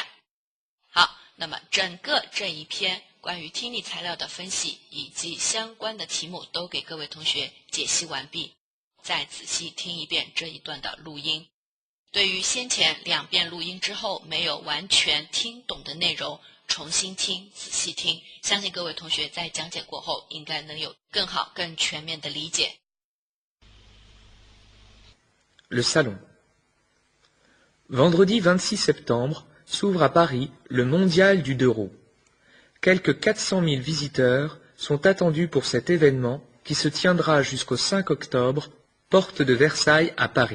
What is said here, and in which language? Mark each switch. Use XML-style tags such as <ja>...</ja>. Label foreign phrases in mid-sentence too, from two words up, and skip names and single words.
<zh>好，那么整个这一篇关于听力材料的分析以及相关的题目都给各位同学解析完毕，再仔细听一遍这一段的录音。对于先前2遍录音之后没有完全听懂的内容，重新听，仔细听，相信各位同学在讲解过后应该能有更好更全面的理解。</zh> <fr>Le salon. Vendredi 26 septembre s'ouvre à Paris le Mondial du 2 roues. Quelques 400 000 visiteurs sont attendus pour cet événement qui se tiendra jusqu'au 5 octobre, porte de Versailles à Paris.</fr>